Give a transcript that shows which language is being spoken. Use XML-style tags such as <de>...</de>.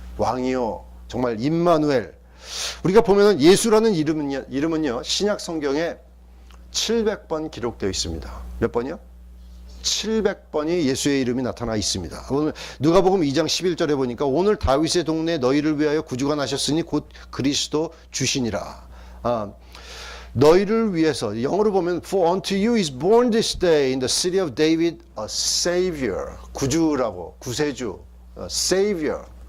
<ko>왕이요 정말 임마누엘. 우리가 보면 예수라는 이름은요 신약 성경에 700번 기록되어 있습니다. 몇 번이요? 700번이 예수의 이름이 나타나 있습니다. 오늘 누가복음 2장 11절에 보니까 오늘 다윗의 동네에 너희를 위하여 구주가 나셨으니 곧 그리스도 주시니라. 너희를 위해서, 영어로 보면</ko> <en>For unto you is born this day in the city of David a Savior.</en> <ko>구주라고, 구세주, Savior.</ko>